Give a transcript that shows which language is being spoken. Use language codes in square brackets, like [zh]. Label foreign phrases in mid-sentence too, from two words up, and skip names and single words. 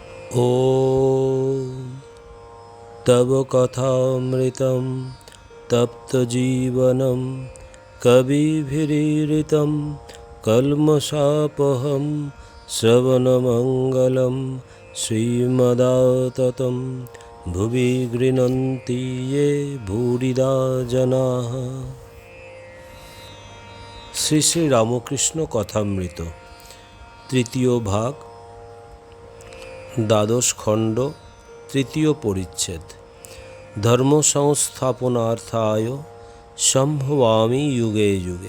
[sa] ॐ तव कथामृतं तप्तजीवनं कविभिरीरितं कल्मषापहं श्रवणमङ्गलं श्रीमदाततं भुवि गृह्णन्ति ये भूरिदा जनाः। [bn] শ্রী শ্রী রামকৃষ্ণ কথামৃত তৃতীয় ভাগ, দ্বাদশ খণ্ড, তৃতীয় পরিচ্ছেদ। [sa] ধর্ম সংস্থাপনার্থায় সম্ভবামি যুগে যুগে।